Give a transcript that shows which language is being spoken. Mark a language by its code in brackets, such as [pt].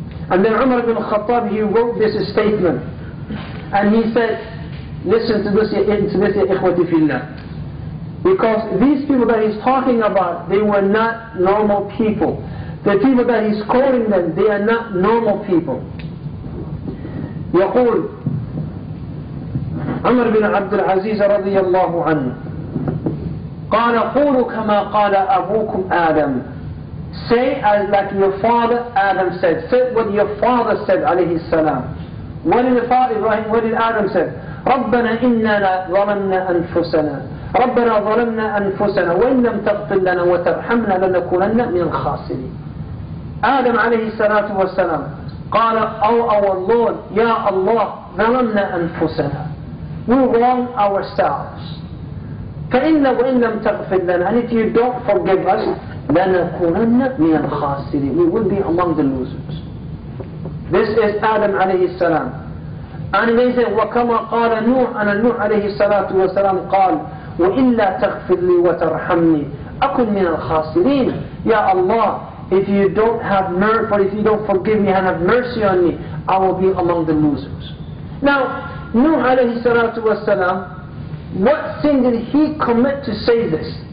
[en] And then Umar ibn Khattab, he wrote this statement, and he said, Listen to this, [ar] ya ikhwati fillah. [en] Because these people that he's talking about, they were not normal people. The people that he's quoting them, they are not normal people. [ar] يقول عمر بن عبد العزيز رضي الله عنه قال قولوا كما قال أبوكم آدم. [en] Say as like your father Adam said. Say what your father said عليه السلام. What did the father Ibrahim, what did Adam said? [ar] ربنا إننا ظلمنا أنفسنا ربنا ظلمنا أنفسنا وإن لم تغفر لنا وترحمنا لنكونن من الخاسرين. Adam عليه الصلاة والسلام قال, [en] oh our Lord, [ar] Ya Allah, ظلمنا أنفسنا. [en] We wrong ourselves. [ar] فإن وإن لم تغفر لنا, [en] and if you don't forgive us, [ar] لنكونن من الخاسرين. [en] We will be among the losers. This is Adam عليه السلام. And they say, [ar] وكما قال نوح, and نوح عليه الصلاة والسلام قال, وإلا تغفر لي وترحمني أكن من الخاسرين. [en] Ya Allah, if you don't have mercy, or if you don't forgive me and have mercy on me, I will be among the losers. Now, Nuh alayhi salatu wasalam, what sin did he commit to say this?